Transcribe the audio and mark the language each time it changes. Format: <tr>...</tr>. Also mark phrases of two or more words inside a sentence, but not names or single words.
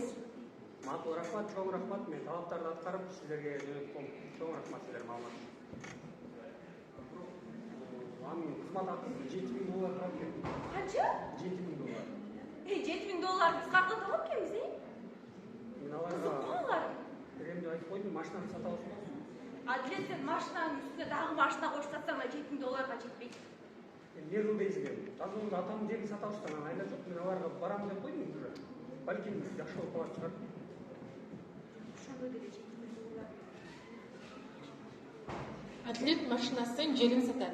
<ky>Макул, рахмат, чоң рахмат. Мен талаптарды аткарып сиздерге жөнөткөм. Чоң рахмат сиздер маалымат. Анын кызмат акысы $7,000 турат экен. Канча? $7,000. $7,000 биз каяктан табап экенбиз, Мен аларга кызыкканлар. дегенде айтып койдум, машинаны сата аласың. Әділет сен машинаның үстүнө дагы машина коюп сатсаң да $7,000 жетпейт. Не кылдыйсың эми? Азыр атамдын жерин сата алыштан анан айла жок. Мен аларга барам деп койдум уже. Балким жакшы болуп калат чыгар. Ошондой деле $7,000. Атлет машинасын жерин сатат.</ky>